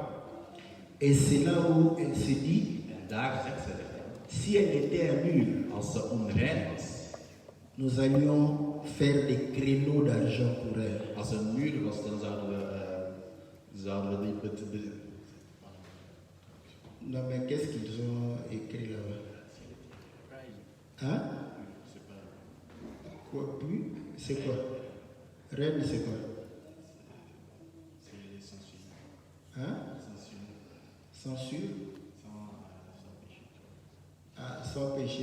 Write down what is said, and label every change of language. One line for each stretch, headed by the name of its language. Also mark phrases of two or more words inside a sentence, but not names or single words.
French: Et c'est là où elle se dit,
Dutch: En daar zegt ze het.
French: si elle était un mur,
Dutch: Als ze onrein was.
French: nous allions faire des créneaux d'argent pour elle.
Dutch: Als ze een muur was, dan zouden we die...
French: Non mais qu'est-ce qu'ils ont écrit là-bas? Hein? Quoi, plus? C'est quoi? Reine, c'est quoi? Hein? Censure? Ah, sans péché.